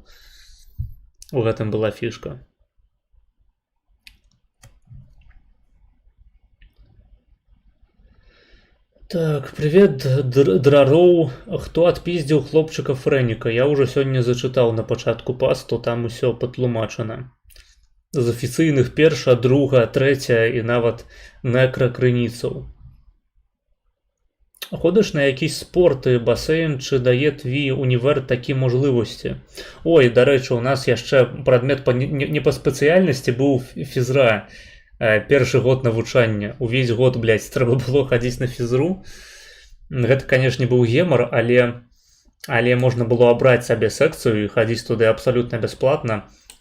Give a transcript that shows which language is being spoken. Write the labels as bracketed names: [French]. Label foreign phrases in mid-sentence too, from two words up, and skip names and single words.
[Belarusian] У гэтым была фішка. Так, привет, драроў. Хто адпіздзіў хлопчыка Фрэніка? Я ўжо сёння зачытаў на пачатку пасту, там усё патлумачана. З афіцыйных перша, друга, трэця і нават некра-крыніцаў. [Ukrainian] Ходиш на якісь спорти, басейн, чи дає твій універ такі можливості? [Belarusian] Ой, [Ukrainian] до речі, [Belarusian] у нас яшчэ прадмет не па спецыяльнасці быў фізра. Першы год навучання. Увесь год, блядь, трэба было хадзіць на фізру. Гэта, канешне, быў гемар, але можна было абраць сабе секцыю і хадзіць туды абсалютна бясплатна.